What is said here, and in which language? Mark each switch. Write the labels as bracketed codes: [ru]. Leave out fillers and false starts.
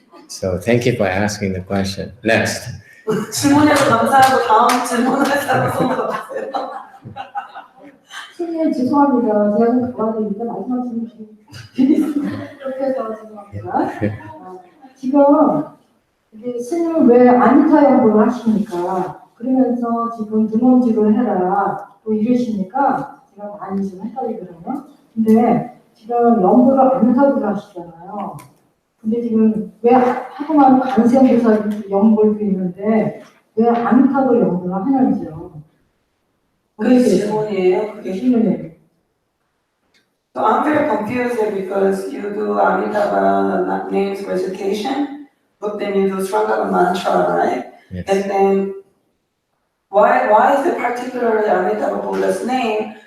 [en] So thank you for asking the question. Next. [ko] 질문해서 감사하고 다음 질문을 해서 손들어주세요. 선생님 죄송합니다. 제가 좀 도와드리는데 마지막 질문 드리겠습니다. 이렇게 해서 죄송합니다. 지금 이게 스님은 왜 아니타 연구를 하시니까 그러면서 지금 등원직을 해라 또 이러시니까 제가 많이 좀 헷갈리거든요. 근데 지금 연구를 아니타를 하시잖아요. 근데 지금 왜 하고만 관세음보살 연구도 있는데 왜 아니타를 연구를 하냐면서요. 그게 질문이에요? 그게 질문이에요. [en] So I'm very confused because you do Amitabha names recitation, but then you do Srangama mantra, right? Yes. And then why is it particularly Amitabha Buddha's name?